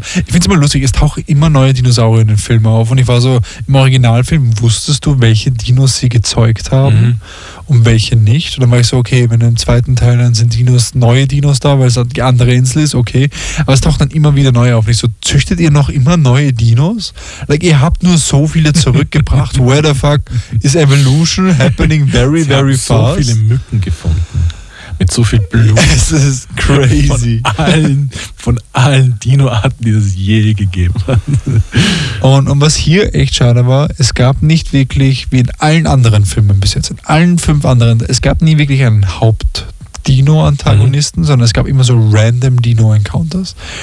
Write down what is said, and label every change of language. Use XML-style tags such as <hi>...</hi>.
<de>Ich finde es immer lustig, es tauchen immer neue Dinosaurier in den Filmen auf. Und ich war so, im Originalfilm wusstest du, welche Dinos sie gezeugt haben und welche nicht. Und dann war ich so, okay, wenn im zweiten Teil dann sind Dinos, neue Dinos da, weil es die andere Insel ist, okay. Aber es taucht dann immer wieder neu auf. Und ich so, züchtet ihr noch immer neue Dinos? Like, ihr habt nur so viele zurückgebracht.</de> <en>Where the fuck is evolution happening very, very fast?</en> <de>Sie haben so viele Mücken gefunden. Mit so viel Blut. Es ist crazy. Von allen Dino-Arten, die es je gegeben hat. Und was hier echt schade war, es gab nicht wirklich, wie in allen anderen Filmen bis jetzt, in allen fünf anderen, es gab nie wirklich einen Haupt-Dino-Antagonisten, sondern es gab immer so random Dino-Encounters.</de>